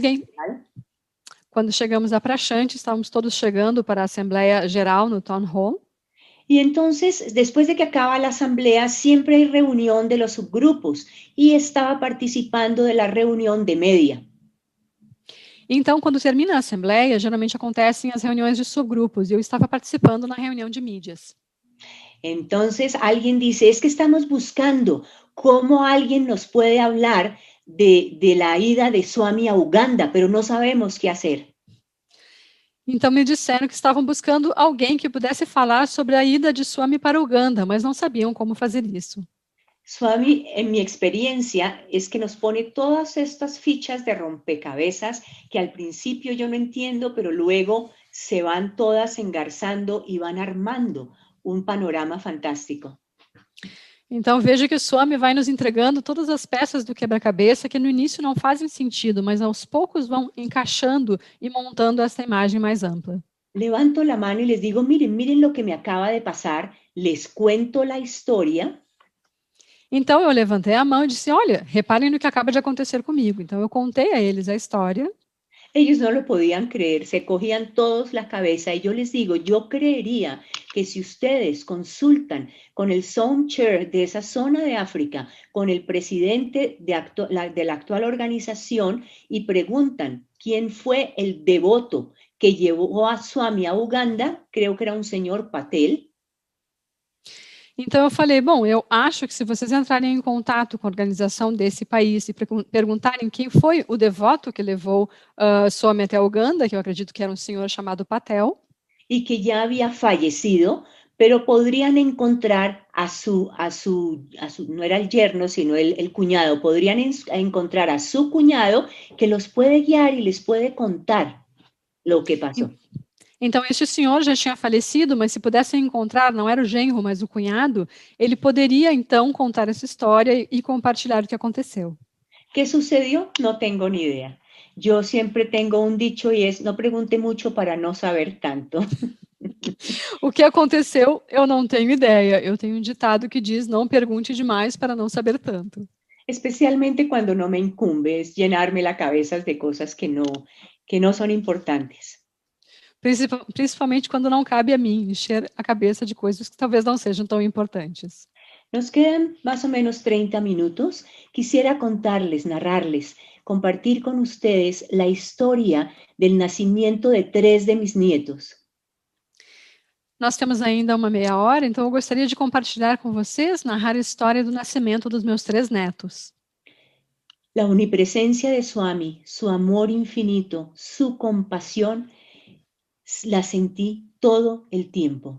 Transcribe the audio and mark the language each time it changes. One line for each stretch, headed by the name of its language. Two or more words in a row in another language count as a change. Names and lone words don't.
Portuguese: Quando chegamos a Prashanti, estávamos todos chegando para a Assembleia Geral no Town Hall.
Spanish: Y entonces, después de que acaba la asamblea, siempre hay reunión de los subgrupos y estaba participando de la reunión de media.
Portuguese: Então, quando termina a Assembleia, geralmente acontecem as reuniões de subgrupos e eu estava participando na reunião de mídias.
Spanish: Entonces, alguien dice, es que estamos buscando cómo alguien nos puede hablar de la ida de Swami a Uganda, pero no sabemos qué hacer.
Portuguese: Então me disseram que estavam buscando alguém que pudesse falar sobre a ida de Swami para Uganda, mas não sabiam como fazer isso.
Spanish: Swami, en mi experiencia, es que nos pone todas estas fichas de rompecabezas que al principio yo no entiendo, pero luego se van todas engarzando y van armando un panorama fantástico.
Portuguese: Então veja que o Swami vai nos entregando todas as peças do quebra-cabeça que no início não fazem sentido, mas aos poucos vão encaixando e montando essa imagem mais ampla.
Spanish: Levanto la mano y les digo, miren lo que me acaba de pasar, les cuento la historia.
Portuguese: Então eu levantei a mão e disse, olha, reparem no que acaba de acontecer comigo. Então eu contei a eles a história.
Spanish: Ellos no lo podían creer, se cogían todos la cabeza y yo les digo, yo creería que si ustedes consultan con el Sound Chair de esa zona de África, con el presidente de la actual organización y preguntan quién fue el devoto que llevó a Swami a Uganda, creo que era un señor Patel.
Portuguese: Então eu falei, bom, eu acho que se vocês entrarem em contato com a organização desse país e perguntarem quem foi o devoto que levou Swami até Uganda, que eu acredito que era um senhor chamado Patel,
Spanish: y que ya había fallecido, pero podrían encontrar no era el yerno, sino el cuñado, podrían encontrar a su cuñado que los puede guiar y les puede contar lo que pasó.
Portuguese: Então, este senhor já tinha falecido, mas se pudessem encontrar, não era o genro, mas o cunhado, ele poderia, então, contar essa história e compartilhar o que aconteceu.
Spanish: ¿Qué sucedió? No tengo ni idea. Yo siempre tengo un dicho y es, no pregunte mucho para no saber tanto.
Portuguese: O que aconteceu, eu não tenho ideia. Eu tenho um ditado que diz, não pergunte demais para não saber tanto.
Spanish: Especialmente cuando no me incumbe, es llenarme la cabeza de cosas que no son importantes.
Portuguese: Principalmente quando não cabe a mim encher a cabeça de coisas que talvez não sejam tão importantes.
Spanish: Nos quedan más o menos 30 minutos. Quisiera contarles, narrarles, compartir con ustedes la historia del nacimiento de 3 de mis nietos.
Portuguese: Nós temos ainda uma meia hora, então eu gostaria de compartilhar com vocês, narrar a história do nascimento dos meus 3 netos.
Spanish: La omnipresencia de Swami, su amor infinito, su compasión, la sentí todo el tiempo.